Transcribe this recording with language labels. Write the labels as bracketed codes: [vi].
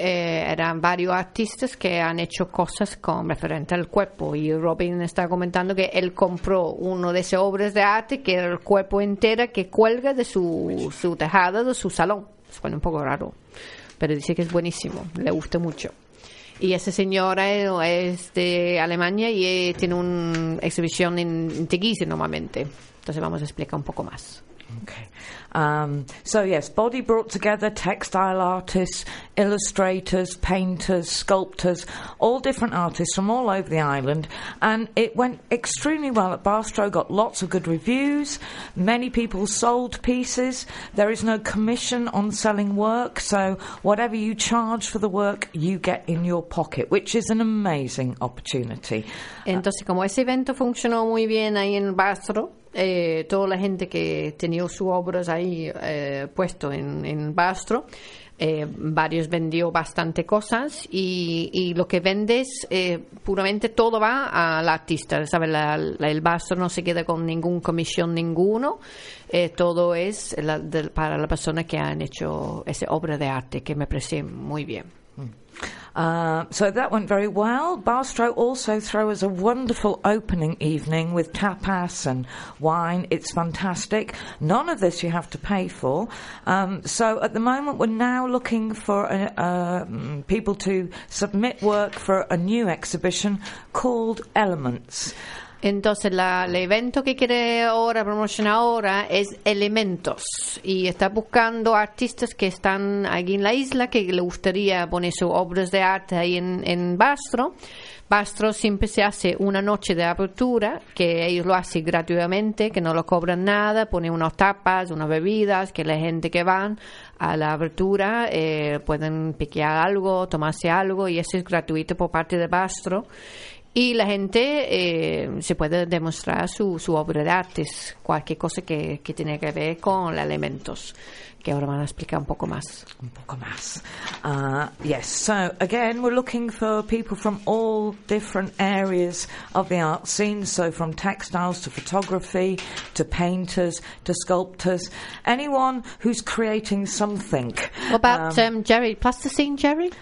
[es] eran varios artistas que han hecho cosas con referente al cuerpo y Robin está comentando que él compró uno de esas obras de arte que era el cuerpo entero que cuelga de su tejado, de su salón. Suena un poco raro, pero dice que es buenísimo, le gusta mucho. Y esa señora es de Alemania y tiene una exhibición en Tegeese normalmente. Entonces vamos a explicar un poco más. [en] Okay. So yes, Body brought together textile artists, illustrators, painters, sculptors, all different artists from all over the island, and it went extremely well at Barstow, got lots of good reviews, many people sold pieces, there is no commission on selling work, so whatever you charge for the work, you get in your pocket, which is an amazing opportunity. [es] Entonces, como ese evento funcionó muy bien ahí en Barstow, toda la gente que tenía sus obras ahí puesto en Barstow, varios vendió bastante cosas y lo que vendes puramente todo va al artista, ¿sabes? El Barstow no se queda con ningún comisión ninguno, todo es para la persona que han hecho esa obra de arte que me parece muy bien. [en] So that went very well. Barstow also threw us a wonderful opening evening with tapas and wine. It's fantastic. None of this you have to pay for. So at the moment we're now looking for people to submit work for a new exhibition called Elements. [es] Entonces, el evento que quiere ahora promocionar ahora es Elementos. Y está buscando artistas que están aquí en la isla que le gustaría poner sus obras de arte ahí en Barstow. Barstow siempre se hace una noche de apertura, que ellos lo hacen gratuitamente, que no lo cobran nada, ponen unas tapas, unas bebidas, que la gente que van a la apertura pueden piquear algo, tomarse algo, y eso es gratuito por parte de Barstow. Y la gente se puede demostrar su obra de arte, cualquier cosa que tiene que ver con los elementos, que ahora van a explicar un poco más. Un poco más. [en] Yes, so again, we're looking for people from all different areas of the art scene, so from textiles to photography, to painters, to sculptors, anyone who's creating something. What about Jerry? Plasticine Jerry?